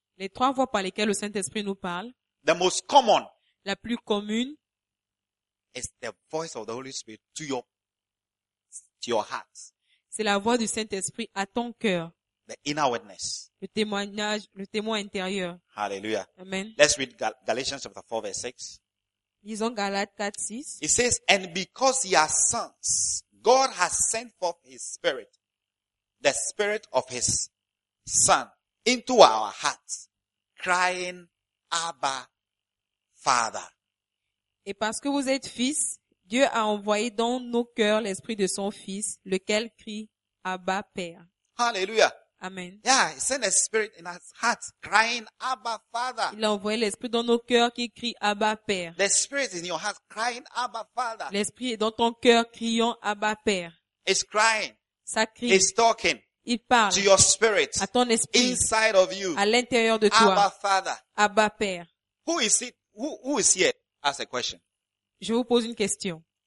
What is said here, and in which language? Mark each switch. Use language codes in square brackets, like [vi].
[fr] Les trois voies par lesquelles le Saint-Esprit nous parle. [en] The most common. [fr] La plus commune. [en] Is the voice of the Holy Spirit to your heart. [fr] C'est la voix du Saint-Esprit à ton cœur. [en] The inner witness. [fr] Le témoignage, le témoin intérieur. [en] Hallelujah. Amen. Let's read Galatians chapter 4 verse 6. [fr] Lisons Galates 4, 6. [en] It says, and because ye are sons, God has sent forth his spirit, the spirit of his son, into our hearts, crying, Abba, Father. [fr] Et parce que vous êtes fils, Dieu a envoyé dans nos cœurs l'esprit de son fils, lequel crie, Abba, Père. [en] Hallelujah. Amen. Yeah, he sent a spirit in our hearts, crying, Abba, Father. [fr] Il a envoyé l'esprit dans nos cœurs qui crie, Abba, Père. [en] The spirit is in your heart, crying, Abba, Father. [fr] L'esprit est dans ton cœur, criant, Abba, Père. [en] It's crying. [fr] Ça crie. [en] It's talking. [fr] Il parle. [en] To your spirit. [fr] À ton esprit. [en] Inside of you. [fr] À l'intérieur de toi. [en] Abba, Father. [fr] Abba, Père. [en] Who is it? Who is here? Ask a question. [fr] Je vous pose une question.